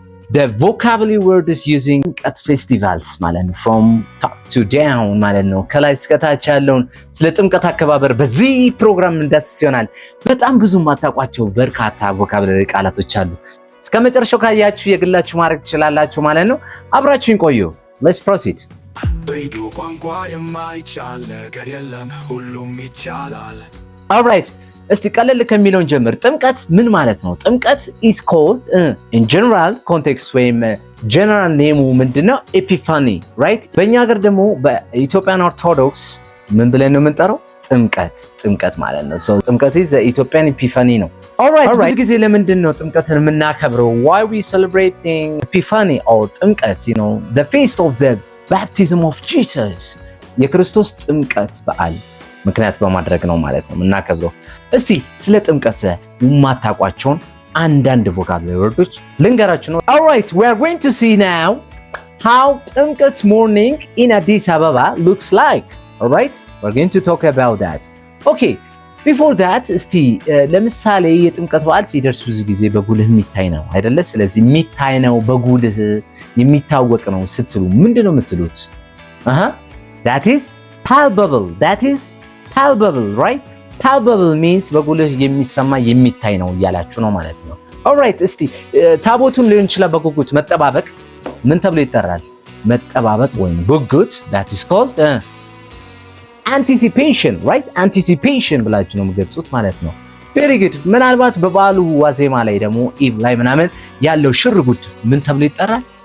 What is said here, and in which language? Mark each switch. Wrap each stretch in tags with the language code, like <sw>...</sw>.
<en>the vocabulary words using at festivals</en> <am>ማለት ነው</am> <en>from top to down</en> <am>ማለት ነው። ከላይ እስከ ታች ያለውን ስለ ጥምቀት አከባበር በዚህ ፕሮግራም እንዳስስ ይሆናል። በጣም ብዙ ማታውቋቸው በርካታ vocabulary ቃላቶች አሉ። እስከ መጨረሻው ካያችሁ የግላችሁ ማድረግ ትችላላችሁ ማለት ነው። አብራችሁን ቆዩ።</am> <en>let's proceed።</en> <am>በኢዱ ቋንቋ የማይቻል ነገር የለም ሁሉም ይቻላል። alright እስቲ ቀለል ከሚለውን ጀምር። ጥምቀት ምን ማለት ነው?</am> <en>ጥምቀት is called in general context ወይም general name ምንድነው? Epiphany right?</en> <am>በእኛ ሀገር ደግሞ በኢትዮጵያን ኦርቶዶክስ ምን ብለን ነው የምንጠራው? ጥምቀት ማለት ነው። so ጥምቀት</am> <en>is the Ethiopian Epiphany</en> <am>ነው። alright ብዙ ጊዜ ለምንድን ነው ጥምቀትን የምናከብረው?</am> <en>why we celebrating Epiphany or ጥምቀት you know the feast of the baptism of Jesus</en> <am>የክርስቶስ ጥምቀት በዓል ምክንያት በማድረግ ነው ማለት ነው የምናከብረው። እስቲ ስለ ጥምቀት የማታውቋቸውን አንዳንድ vocabulary words ልንገራችሁ ነው።</am> <en>alright we are going to see now how ጥምቀት morning in Addis Ababa looks like. alright we're going to talk about that. okay before that</en> <am>እስቲ ለምሳሌ የጥምቀት በዓል ሲደርስ ብዙ ጊዜ በጉልህ የሚታይ ነው አይደለ? ስለዚህ የሚታይ ነው በጉልህ የሚታወቅ ነው ስትሉ ምንድነው የምትሉት?</am> <en>that is palpable right? palpable means</en> <am>በጉልህ የሚሰማ የሚታይ ነው እያላችሁ ነው ማለት ነው። alright እስቲ ታቦቱን ሊሆን ይችላል በጉጉት መጠባበቅ ምን ተብሎ ይጠራል? መጠባበቅ ወይም ጉጉት</am> <en>that is called anticipation right?</en> <am>anticipation ብላችሁ ነው የምትገልጹት ማለት ነው።</am> <en>very good</en> <am>ምናልባት በበዓሉ ዋዜማ ላይ ደግሞ ኢቭ ላይ ምናምን ያለው ሽርጉድ ምን ተብሎ ይጠራል?</am>